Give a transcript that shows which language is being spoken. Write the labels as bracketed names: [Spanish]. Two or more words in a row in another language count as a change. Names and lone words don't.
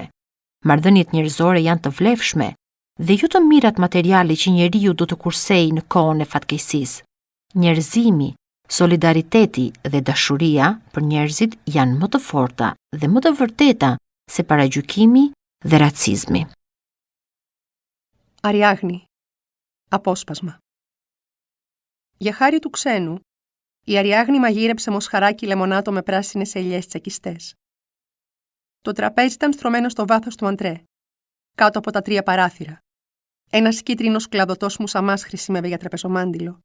[Albanian] Marrëdhëniet njerëzore janë të vlefshme dhe jo të mirat materiali që njeriu do të kursejë në kohën e fatkeqësisë. Njerëzimi, solidariteti dhe dashuria për njerëzit janë më të forta dhe më të vërteta se paragjykimi dhe racizmi. Ariagni. [Greek] Απόσπασμα. Για χάρη του ξένου, η Αριάγνη μαγείρεψε μοσχαράκι λεμονάτο με πράσινες ελιές τσακιστές. Το τραπέζι ήταν στρωμένο στο βάθος του αντρέ, κάτω από τα 3 παράθυρα. Ένας κίτρινος κλαδωτός μουσαμάς χρησιμεύε για τραπεζομάντιλο.